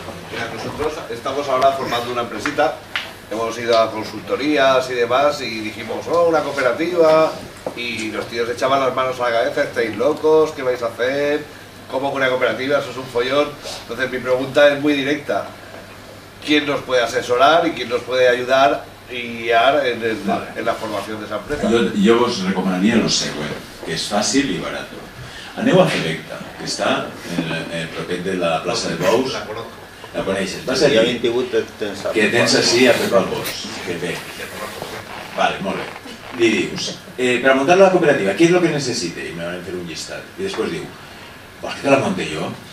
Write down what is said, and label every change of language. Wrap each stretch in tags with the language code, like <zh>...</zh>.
<es>Mira, nosotros estamos ahora formando una empresita, hemos ido a consultorías y demás y dijimos, oh, una cooperativa, y los tíos echaban las manos a la cabeza, estáis locos, ¿qué vais a hacer? ¿Cómo con una cooperativa? Eso es un follón. Entonces mi pregunta es muy directa. ¿Quién nos puede asesorar y quién nos puede ayudar y guiar en la formación de esa empresa?</es> <ca>Jo vos recomanaria el següent, que és fàcil i barat. Aneu a Selecta, que està en el proper de la plaça de Bous. La coneixes. Vas allí, que tens així a Pep Albós, que ve. Vale, molt bé. Li dius, per muntar la cooperativa, què és el que necessite? I me van fer un llistat. I després diu,</ca> <es>¿pues que te la monté yo?</es>